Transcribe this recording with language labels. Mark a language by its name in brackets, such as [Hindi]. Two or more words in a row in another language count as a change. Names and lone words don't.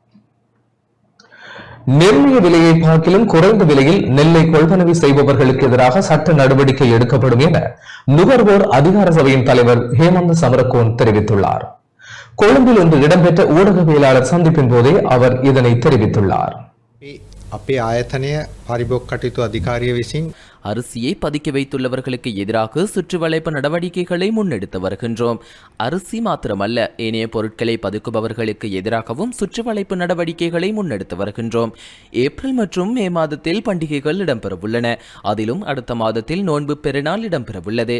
[Tamil] நிர்ணய விலையை பார்க்கிலும் குறைந்த விலையில் நெல்லை கொள்வனவு செய்பவர்களுக்கு எதிராக சட்ட நடவடிக்கை எடுக்கப்படும் என நுகர்வோர் அதிகார சபையின் தலைவர் ஹேமந்த சமரகோன் தெரிவித்துள்ளார். கொழும்பில் இன்று இடம்பெற்ற ஊடகவியலாளர் சந்திப்பின் போதே அவர் இதனை தெரிவித்துள்ளார். [Sinhala] අපේ ආයතනය පරිභෝග කටයුතු අධිකාරිය විසින් [Tamil] அரிசியை பதுக்கி வைத்துள்ளவர்களுக்கு எதிராக சுற்றுவளைப்பு நடவடிக்கைகளை முன்னெடுத்து வருகின்றோம். அரிசி மாத்திரமல்ல, ஏனைய பொருட்களை பதுக்குபவர்களுக்கு எதிராகவும் சுற்றுவளைப்பு நடவடிக்கைகளை முன்னெடுத்து வருகின்றோம். ஏப்ரல் மற்றும் மே மாதத்தில் பண்டிகைகள் இடம்பெறவுள்ளன. அதிலும் அடுத்த மாதத்தில் நோன்பு பெருநாள் இடம்பெறவுள்ளது.